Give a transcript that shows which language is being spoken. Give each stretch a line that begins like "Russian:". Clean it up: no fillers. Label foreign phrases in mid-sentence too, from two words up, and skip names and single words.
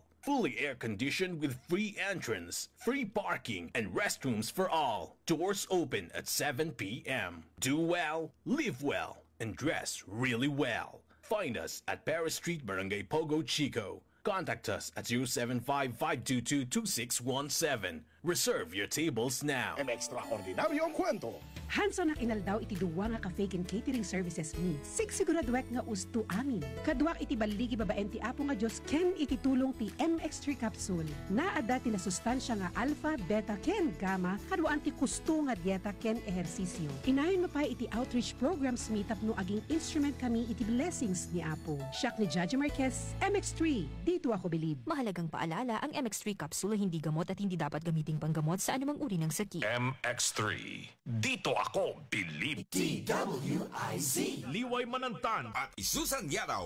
English: Fully air-conditioned with free entrance, free parking, and restrooms for all. Doors open at 7 p.m. Do well, live well, and dress really well. Find us at Paris Street, Barangay Pogo, Chico. Contact us at 075-522-2617. Reserve your tables now.
Filipino: Extraordinaryo ang kwento.
Iloko: Hanson ang inaldaw iti duwa nga ka-fake and
English: catering services
Iloko: mi. Siguraduek nga usto amin. Kaduak iti baligi babaen ti apo nga Diyos ken iti tulong ti MX3 capsule. Naada ti na sustansya nga alpha, beta, ken gamma kaduan ti kusto nga dieta ken ehersisyo. Inayon mo pa iti
English: outreach programs
Iloko: mi tapno aging instrument kami iti blessings ni apo. Siak ni
Filipino: Judge Marquez, MX3. Dito ako bilib. Mahalagang paalala, ang MX3 capsule hindi gamot at hindi dapat gamiting panggamot sa anumang uri ng sakit. MX3. Dito ako, Bilib. DWIZ. Liway Manantan At Susan Yadaw.